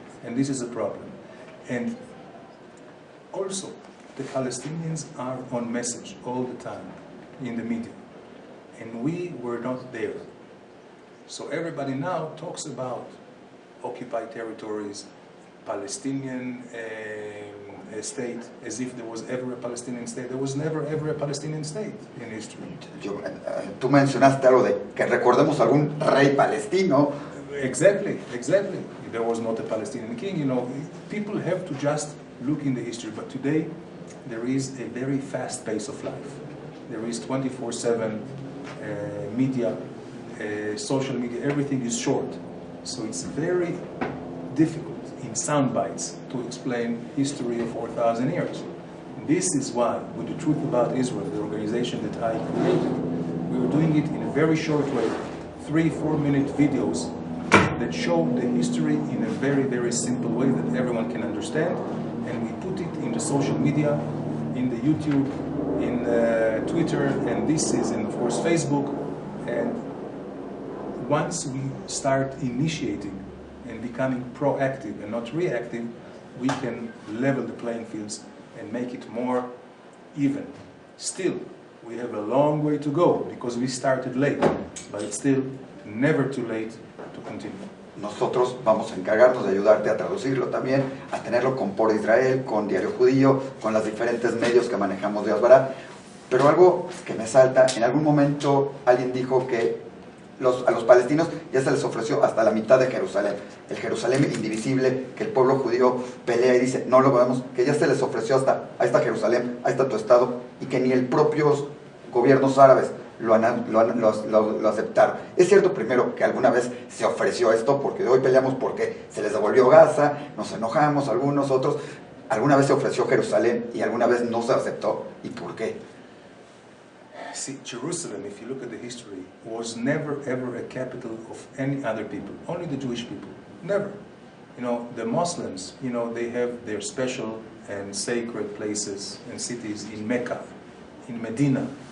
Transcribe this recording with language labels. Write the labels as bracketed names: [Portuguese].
[English] And this is a problem. And also, the Palestinians are on message all the time in the media. And we were not there. So everybody now talks about occupied territories, Palestinian state, as if there was ever a Palestinian state. There was never ever a Palestinian state in history. [Spanish] Tú mencionaste algo de que recordemos algún rey palestino. [English] Exactly, exactly. There was not a Palestinian king. You know, people have to just look in the history. But today, there is a very fast pace of life. There is 24/7 media, social media. Everything is short, so it's very difficult in sound bites to explain history of 4,000 years. This is why, with the Truth About Israel, the organization that I created, we were doing it in a very short way, 3-4 minute videos that show the history in a very, very simple way that everyone can understand, and we put it in the social media, in the YouTube, in Twitter, and this is, and of course, Facebook. And once we start initiating and becoming proactive and not reactive, we can level the playing fields and make it more even. Still, we have a long way to go because we started late, but it's still never too late to continue. [Spanish] Nosotros vamos a encargarnos de ayudarte a traducirlo también, a tenerlo con Por Israel, con Diario Judío, con los diferentes medios que manejamos de Asbará. Pero algo que me salta, en algún momento alguien dijo que a los palestinos ya se les ofreció hasta la mitad de Jerusalén, el Jerusalén indivisible, que el pueblo judío pelea y dice, no lo podemos, que ya se les ofreció hasta, ahí está Jerusalén, ahí está tu estado, y que ni el propios gobiernos árabes lo aceptaron. Es cierto, primero, que alguna vez se ofreció esto, porque hoy peleamos porque se les devolvió Gaza, nos enojamos, algunos otros, alguna vez se ofreció Jerusalén y alguna vez no se aceptó, ¿y por qué? [English] See, Jerusalem, if you look at the history, was never ever a capital of any other people, only the Jewish people, never. You know, the Muslims, you know, they have their special and sacred places and cities in Mecca, in Medina.